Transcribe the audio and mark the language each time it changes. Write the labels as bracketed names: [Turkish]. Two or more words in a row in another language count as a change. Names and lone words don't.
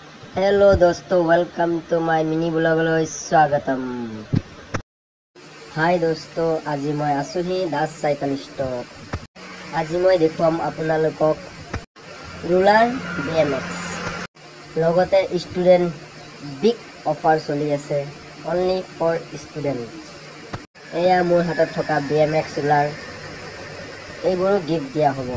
[Hindi] हेलो दोस्तों, [English] welcome to my mini vlog [Hindi] स्वागतम। हाय दोस्तों, [Assamese] আজি মই আছোহি দাস চাইকেল ষ্ট'ৰত। আজি মই দেখুৱাম আপোনালোকক ৰুলাৰ BMX লগতে [English] student big offer [Assamese] চলি আছে [English] only for student. [Assamese] এয়া মোৰ হাতত থকা BMX ৰুলাৰ, এইবোৰো গিফ্ট দিয়া হ'ব।